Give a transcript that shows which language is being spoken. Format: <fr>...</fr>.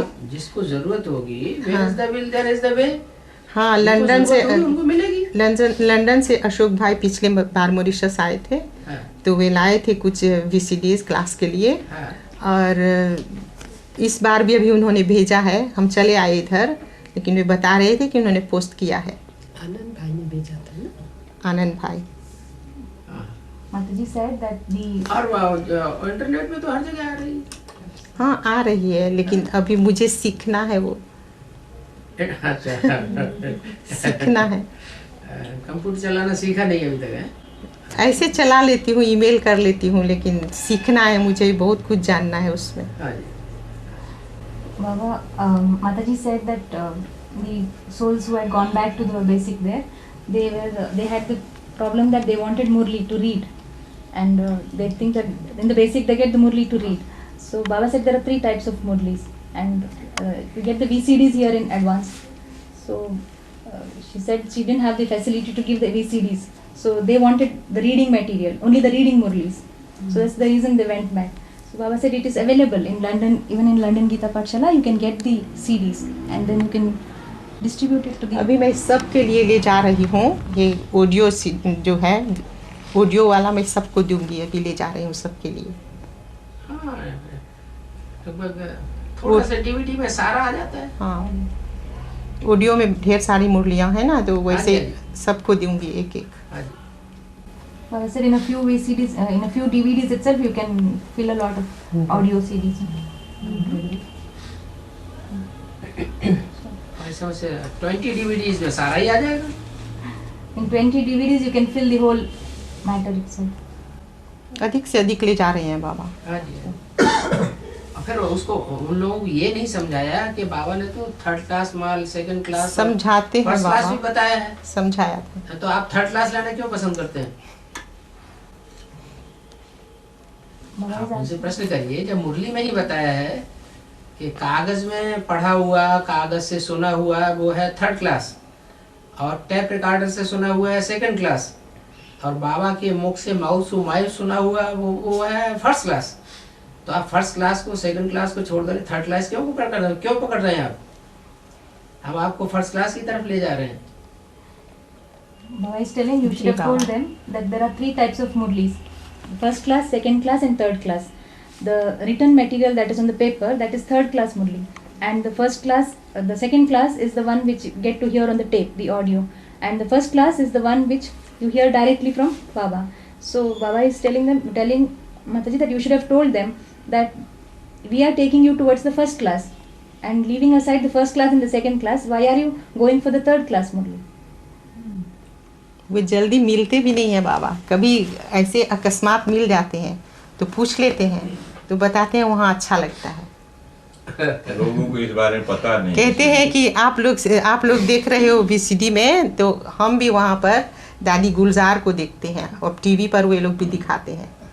<hi>जिसको जरूरत होगी,</hi> <en>where is the will, there is the way।</en> <hi>हाँ लंदन से, उनको मिलेगी। लंदन से अशोक भाई पिछले बार मॉरिशस आए थे, हाँ। तो वे लाए थे कुछ वीसीडीज क्लास के लिए। हाँ। और इस बार भी अभी उन्होंने भेजा है, हम चले आए इधर, लेकिन वे बता रहे थे कि उन्होंने पोस्ट किया है। आनंद भाई ने भेजा था ना? आनंद भाई।</hi> <en>Mataji said that the</en> <hi>और इंटरनेट में तो हर जगह आ रही है। हाँ आ रही है, लेकिन अभी मुझे सीखना है, वो अच्छा सीखना है। कंप्यूटर चलाना सीखा नहीं अभी तक है? ऐसे चला लेती हूँ, ईमेल कर लेती हूँ, लेकिन सीखना है मुझे, बहुत कुछ जानना है उसमें। हाँ जी।</hi> <en>Baba, Mataji said that the souls who had gone back to the basic there, they had the problem that they wanted Murli to read, and they think that in the basic they get the Murli to read. So Baba said there are 3 types of Murlis, and you get the VCDs here in advance. So she said she didn't have the facility to give the VCDs, so they wanted the reading material, only the reading Murlis. So that's the reason they went back. So Baba said it is available in London, even in London Gita Pathshala, you can get the CDs and then you can distribute it to the...</en> <hi>अभी मैं सबके लिए ले जा रही हूँ, ये audio जो है, ऑडियो वाला मैं सबको दूंगी, अभी ले जा रही हूँ सबके लिए। हाँ, लगभग थोड़ा सा डीवीडी में सारा आ जाता है। हाँ, ऑडियो में ढेर सारी मुरलियाँ हैं ना, तो वैसे हाँ सबको दूंगी एक एक। हाँ जी।</hi> <en>Well, I said in a few VCDs, in a few DVDs itself, you can fill a lot of audio CDs.</en> <hi>ऐसे वैसे 20 DVDs में सारा ही आ जाएगा।</hi> <en>In 20 DVDs, you can fill the whole matter itself.</en> <hi>अधिक से अधिक ले जा रहे हैं बाबा। हाँ जी। और फिर उसको उन लोगों को ये नहीं समझाया कि बाबा ने तो 3rd क्लास माल, 2nd क्लास, समझाते हैं 1st क्लास भी बाबा, बताया है। समझाया था। तो आप 3rd क्लास लेना क्यों पसंद करते हैं? आप उनसे प्रश्न करिए, जब मुरली में ही बताया है कि कागज में पढ़ा हुआ, कागज से सुना हुआ वो है 3rd क्लास, और टेप रिकॉर्डर से सुना हुआ है 2nd क्लास, और बाबा के मुख से</hi> <en>mouth to mouth</en> <hi>सुना हुआ वो है 1st क्लास। तो आप 1st क्लास को 2nd क्लास को छोड़ कर 3rd क्लास क्यों पकड़ रहे हैं आप? हम आपको 1st क्लास की तरफ ले जा रहे हैं।</hi> <en>Baba is telling you should have told them that there are 3 types of murlis: 1st class, 2nd class, and 3rd class. The written material that is on the paper, that is 3rd class murli, and the 1st class, the 2nd class is the one which get to hear on the tape, the audio, and the 1st class is the one which you hear directly from Baba. So Baba is telling Mataji that you should have told them that we are taking you towards the 1st class and leaving aside the 1st class and the 2nd class. Why are you going for the 3rd class murli?</en> <hi>वो जल्दी मिलते भी नहीं है बाबा, कभी ऐसे अकस्मात मिल जाते हैं तो पूछ लेते हैं, तो बताते हैं वहाँ अच्छा लगता है। लोगों को इस बारे में पता नहीं। कहते हैं कि आप लोग देख रहे हो VCD में, तो हम भी वहाँ पर दादी गुलजार को देखते हैं और टीवी पर वे लोग भी दिखाते हैं।</hi>